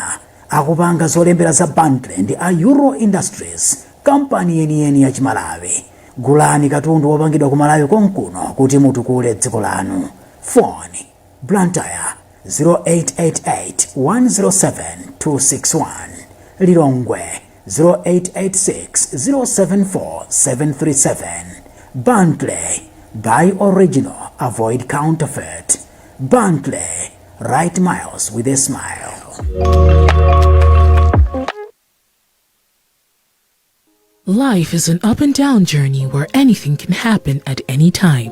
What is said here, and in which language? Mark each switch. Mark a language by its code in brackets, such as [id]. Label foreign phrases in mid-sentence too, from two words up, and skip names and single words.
[ny] Akupanga zolembera za bundle ndi a Euro Industries, kampani yeniyeni ya Kumalawi. Gulani katundu wopangidwa Kumalawi konkuno kuti mutukule dziko lanu. Phone Blantyre 0888 107 261, Lilongwe 0886 074 737. [en] Bundle, buy original, avoid counterfeit. Bundle, write miles with a smile. Life is an up and down journey where anything can happen at any time.